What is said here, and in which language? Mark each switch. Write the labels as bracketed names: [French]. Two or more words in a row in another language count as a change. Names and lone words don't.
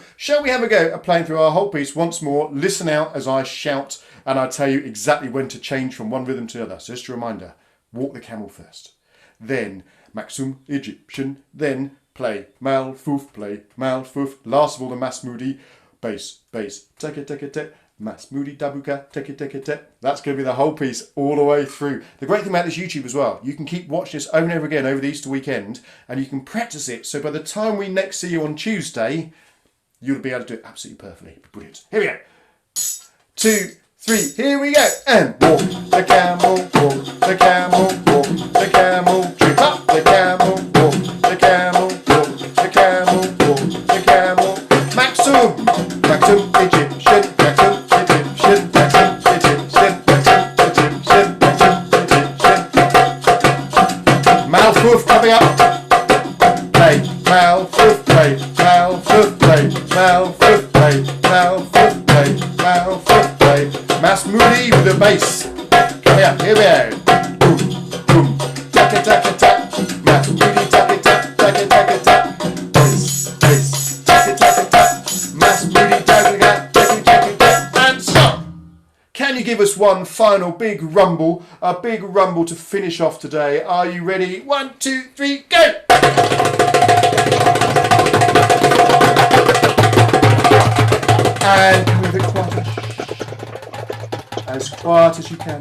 [English] Shall we have a go at playing through our whole piece once more? Listen out as I shout and I tell you exactly when to change from one rhythm to the other. So just a reminder, Walk the Camel first, then Maksum Egyptian, then play Malfuf, play Malfuf. Last of all, the Masmudi, bass, bass, teke teke tek, Masmudi dabuka, teke teke tek. That's going to be the whole piece all the way through. The great thing about this YouTube as well, you can keep watching this over and over again over the Easter weekend, and you can practice it. So by the time we next see you on Tuesday, you'll be able to do it absolutely perfectly. Brilliant. Here we go. 2, 3, here we go. And walk the camel, walk the camel, walk the camel, trip up the camel, walk the camel, walk the camel, walk the camel. Maksum, Maksum Egyptian, Maksum Egyptian, Maksum Egyptian, Maksum Egyptian, Maksum Egyptian. Malfuf coming up. Play, Malfuf, play, Malfuf, play, Malfuf, play, Malfuf, play, Malfuf, play. Masmudi with the bass. Come here, here we go. Boom, boom, taka taka tak. Masmudi taka tak, taka taka tak. Bass, bass, taka taka tak. Masmudi taka tak, taka taka tak. And stop. Can you give us one final big rumble, a big rumble to finish off today? Are you ready? 1, 2, 3, go! And with a quiet, as quiet as you can.